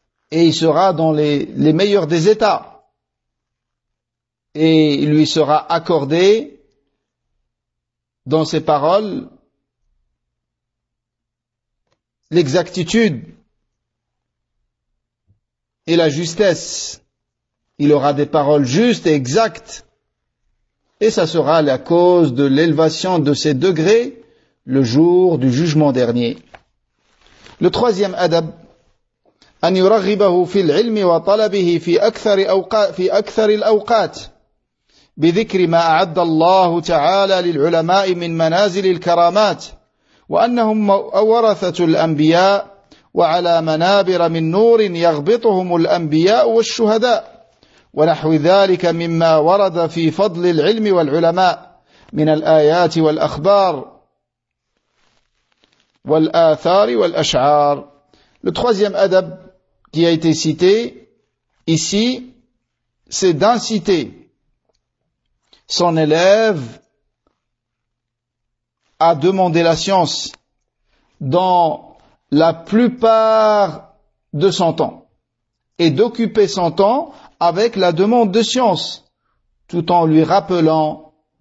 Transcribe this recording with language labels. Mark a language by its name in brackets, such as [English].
[French] Et il sera dans les meilleurs des états. Et il lui sera accordé dans ses paroles l'exactitude et la justesse. Il aura des paroles justes et exactes. Et ça sera la cause de l'élévation de ses degrés le jour du jugement dernier. Le troisième adab. [Arabic] أن يرغبه في العلم وطلبه في أكثر أوقات في أكثر الأوقات بذكر ما أعد الله تعالى للعلماء من منازل الكرامات وأنهم ورثة الأنبياء وعلى منابر من نور يغبطهم الأنبياء والشهداء ونحو ذلك مما ورد في فضل العلم والعلماء من الآيات والأخبار والآثار والأشعار. [French] Le troisième adab qui a été cité ici, c'est d'inciter son élève à demander la science dans la plupart de son temps et d'occuper son temps avec la demande de science tout en lui rappelant